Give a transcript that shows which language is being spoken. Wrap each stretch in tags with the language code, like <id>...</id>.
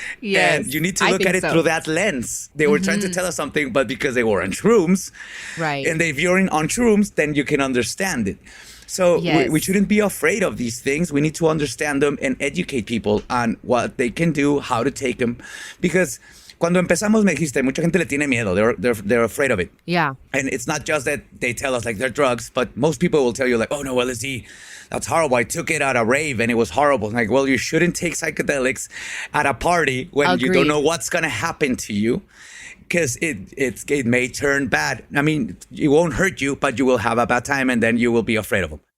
<en>Yes, and you need to look at it through that lens. They were trying to tell us something, but because they were on shrooms, right? And if you're on shrooms, then you can understand it. So we shouldn't be afraid of these things. We need to understand them and educate people on what they can do, how to take them. Because</en> <es>cuando empezamos, me dijiste, mucha gente le tiene miedo.</es> <en>They're afraid of it. Yeah. And it's not just that they tell us like they're drugs, but most people will tell you like, oh no, LSD, that's horrible. I took it at a rave and it was horrible. Like, well, you shouldn't take psychedelics at a party when you don't know what's going to happen to you. Because it may turn bad. I mean, it won't hurt you, but you will have a bad time, and then you will be afraid of them.</en>